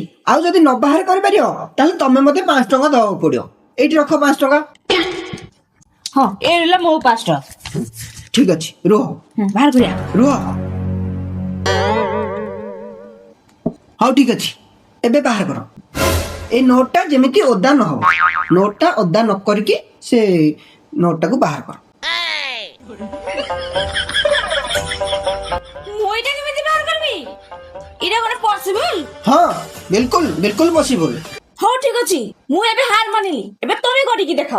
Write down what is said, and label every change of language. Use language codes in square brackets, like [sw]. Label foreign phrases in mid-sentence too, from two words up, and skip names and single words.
[or] ଆଉ ଯଦି ନ ବାହାର କରିପାରିବ ତାହେଲେ ତମେ ମତେ 5 ଟଙ୍କା ଦବାକୁ ପଡିବ। ଏଇଠି ରଖ 5 ଟଙ୍କା। ହଁ ଏ ରହିଲା ମୋ 5 ଟଙ୍କା। ଠିକ ଅଛି ରୁହ। ବାହାର କରିବା। ରୁହ। ହଉ ଠିକ ଅଛି ଏବେ ବାହାର କର। ଏଇ ନୋଟଟା ଯେମିତି ଓଦା ନ ହବ। ନୋଟଟା ଓଦା ନ କରିକି ସେ নোটটাକୁ ବାହାର କର। ମୁଁ ଏଇଟା କେମିତି ବାହାର କରିବି? ଏଇଟା କଣ ପସିବଲ? ହଁ ବିଲକୁଲ ବିଲକୁଲ ପସିବଲ। ହଉ ଠିକ ଅଛି ମୁଁ ଏବେ ହାର ମାନିଲି। ଏବେ ତମେ କରିକି ଦେଖାଅ।